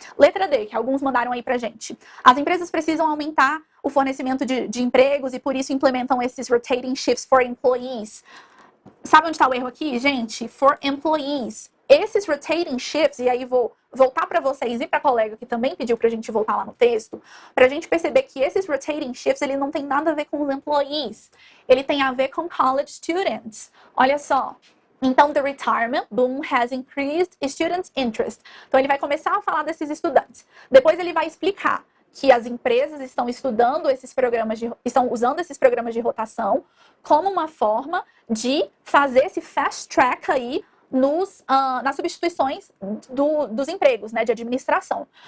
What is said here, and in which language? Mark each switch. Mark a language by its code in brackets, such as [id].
[pt] Letra D, que alguns mandaram aí pra gente. As empresas precisam aumentar o fornecimento de empregos e por isso implementam esses [en] rotating shifts for employees. [pt] Sabe onde está o erro aqui, gente? [en] For employees. [pt] Esses rotating shifts, e aí vou voltar para vocês e para a colega que também pediu para a gente voltar lá no texto, para a gente perceber que esses rotating shifts, ele não tem nada a ver com os employees. Ele tem a ver com college students. Olha só. Então, [en] the retirement boom has increased students' interest. [pt] Então, ele vai começar a falar desses estudantes. Depois, ele vai explicar que as empresas estão estão usando esses programas de rotação como uma forma de fazer esse fast track aí nas substituições dos empregos, né, de administração.